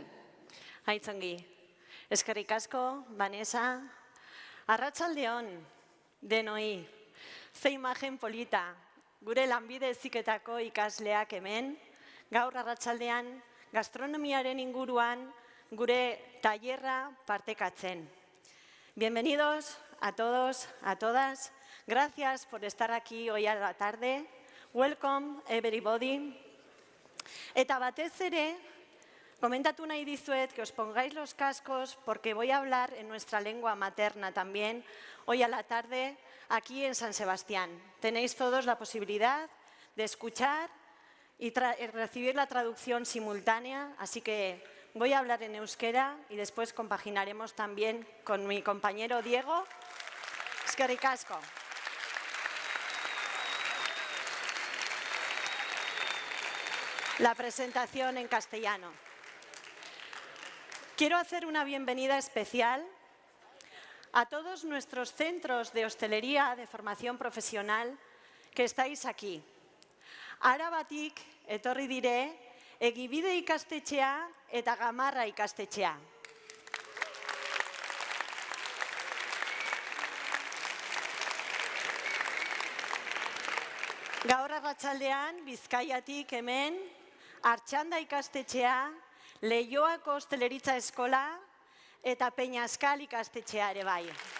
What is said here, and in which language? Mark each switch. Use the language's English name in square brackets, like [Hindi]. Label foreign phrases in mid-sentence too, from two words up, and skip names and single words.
[Basque] Aitzongi. Eskerrik asko, Vanessa. Arratsaldeon, denoi. Ze imagen polita. Gure Lanbide Heziketako ikasleak hemen, gaur arratsaldean gastronomiaren inguruan gure tailerra partekatzen. [Spanish] Bienvenidos a todos, a todas. Gracias por estar aquí hoy a la tarde. [English] Welcome, everybody. [Basque] Eta batez ere, komentatu nahi dizuet [Spanish] que os pongáis los cascos porque voy a hablar en nuestra lengua materna también hoy a la tarde aquí en San Sebastián. Tenéis todos la posibilidad de escuchar y recibir la traducción simultánea, así que voy a hablar en euskera y después compaginaremos también con mi compañero Diego. [Basque] Eskerrik asko. [Spanish] La presentación en castellano. Quiero hacer una bienvenida especial a todos nuestros centros de hostelería de formación profesional que estáis aquí. [Basque] Arabatik etorri dire, Egibide ikastetxea eta Gamarra ikastetxea. Gaur arratsaldean Bizkaiatik hemen Artxanda ikastetxea, Leioako hosteleritza eskola eta Peñaskal ikastetxea ere bai.